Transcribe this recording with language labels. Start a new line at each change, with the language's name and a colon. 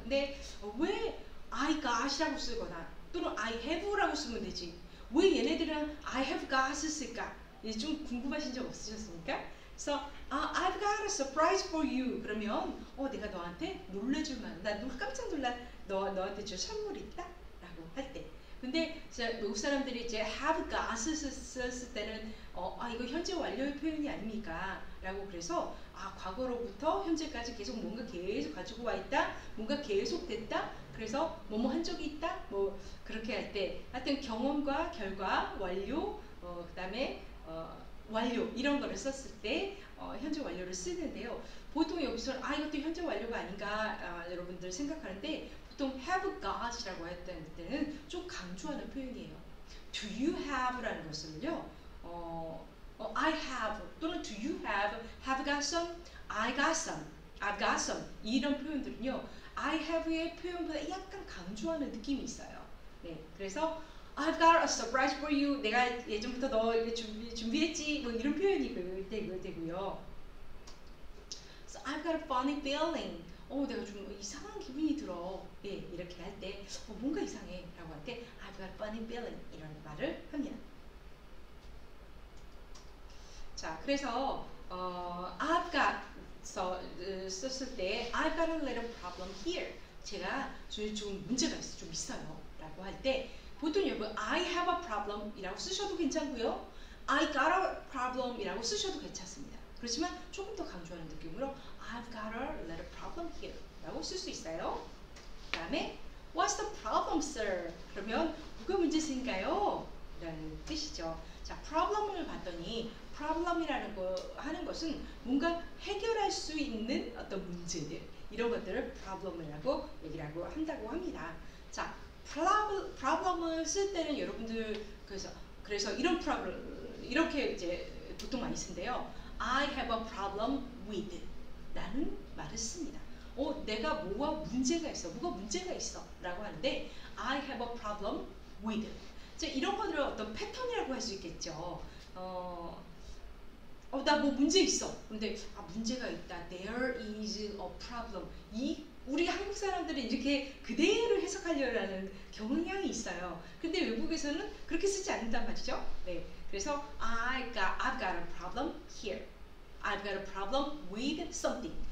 Korean: 근데 왜 I got이라고 쓰거나 또는 I have라고 쓰면 되지? 왜 얘네들은 I have got을 쓸까? 좀 궁금하신 적 없으셨습니까?
English: 그래서 I've got a surprise for you.
Korean: 그러면 내가 너한테 놀래줄 만한, 나 깜짝 놀란 너한테 줄 선물 있다? 라고 할 때. 근데 외국 사람들이 이제 have got을 썼을 때는 이거 현재 완료의 표현이 아닙니까? 라고 그래서 과거로부터 현재까지 계속 뭔가 계속 가지고 와 있다, 뭔가 계속 됐다, 그래서 뭐뭐 한 적이 있다, 뭐 그렇게 할 때 하여튼 경험과 결과, 완료, 그 다음에 완료 이런 거를 썼을 때 현재 완료를 쓰는데요. 보통 여기서 이것도 현재 완료가 아닌가 여러분들 생각하는데 보통 have got이라고 했을 때는 좀 강조하는 표현이에요.
English: Do you have라는 것을요. I have 또는 do you have got some, I got some, I've got some
Korean: 이런 표현들은요. I have의 표현보다 약간 강조하는 느낌이 있어요. 네, 그래서
English: I've got a surprise for you.
Korean: 내가 예전부터 너 준비했지. 뭐 이런 표현이 되고요.
English: So I've got a funny feeling.
Korean: 내가 좀 이상한 기분이 들어. 예, 이렇게 할 때 뭔가 이상해 라고 할 때
English: I've got a funny feeling
Korean: 이런 말을 합니다.
English: 자, 그래서 I've got
Korean: 썼을 때
English: I've got a little problem here.
Korean: 제가 좀 문제가 좀 있어요 라고 할 때 보통 여러분
English: I have a problem
Korean: 이라고 쓰셔도 괜찮고요.
English: I got a problem
Korean: 이라고 쓰셔도 괜찮습니다. 그렇지만 조금 더 강조하는 느낌으로
English: I've got a little problem here
Korean: 라고 쓸 수 있어요. 그 다음에
English: What's the problem, sir?
Korean: 그러면 뭐가 문제인가요? 라는 뜻이죠. 자, problem을 봤더니 problem이라는 거 하는 것은 뭔가 해결할 수 있는 어떤 문제들 이런 것들을 problem이라고 얘기를 한다고 합니다. 자, problem을 쓸 때는 여러분들 그래서 이런 problem 이렇게 이제 보통 많이 쓴대요.
English: I have a problem with
Korean: 라는 말을 씁니다. 내가 뭐가 문제가 있어, 뭐가 문제가 있어 라고 하는데
English: I have a problem with.
Korean: 이런 것들을 어떤 패턴이라고 할 수 있겠죠. 나 뭐 문제 있어. 근데 문제가 있다.
English: There is a problem.
Korean: 우리 한국 사람들은 이렇게 그대로 해석하려는 경향이 있어요. 근데 외국에서는 그렇게 쓰지 않는단 말이죠.
English: 네, 그래서 I've got a problem here. I've got a problem with something.